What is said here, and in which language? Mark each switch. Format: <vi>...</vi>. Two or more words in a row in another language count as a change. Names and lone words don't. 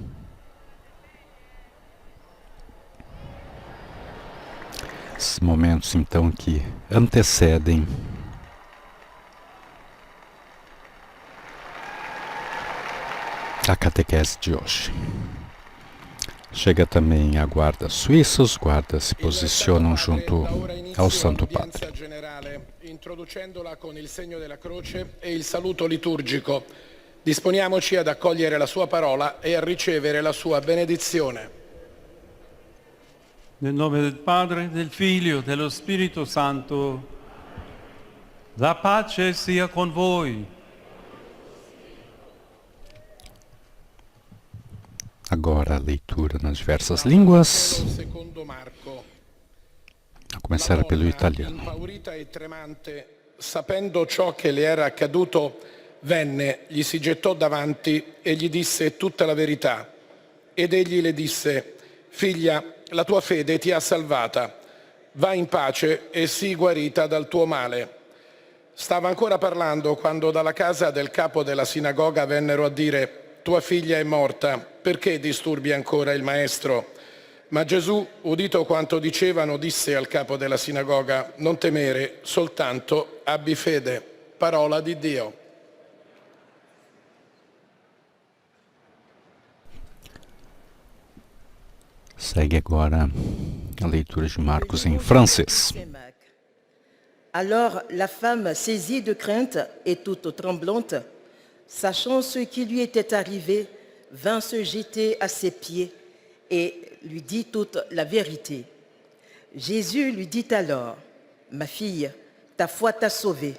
<pt>Esses momentos, então, que antecedem a catequese de hoje. Chega também a guarda suíça, os guardas se posicionam junto ao Santo Padre.</pt> <it>Introducendola con il segno della croce e il saluto liturgico, disponiamoci ad accogliere la sua parola e a ricevere la sua benedizione. Nel nome del Padre, del Figlio e dello Spirito Santo, la pace sia con voi.</it> <pt>Agora a leitura nas diversas línguas, a começar pelo italiano.</pt> <it>Impaurita e tremante, sapendo ciò che le era accaduto, venne, gli si gettò davanti e gli disse tutta la verità. Ed egli le disse: figlia, la tua fede ti ha salvata. Va in pace e sii guarita dal tuo male. Stava ancora parlando quando dalla casa del capo della sinagoga vennero a dire: tua figlia è morta, perché disturbi ancora il maestro? Ma Gesù, udito quanto dicevano, disse al capo della sinagoga: non temere, soltanto abbi fede. Parola di Dio.</it> <pt>Segue agora a leitura de Marcos em francês.</pt> <fr>Alors la femme, saisie de crainte et toute tremblante, sachant ce qui lui était arrivé, vint se jeter à ses pieds et lui dit toute la vérité. Jésus lui dit alors: ma fille, ta foi t'a sauvée.</fr>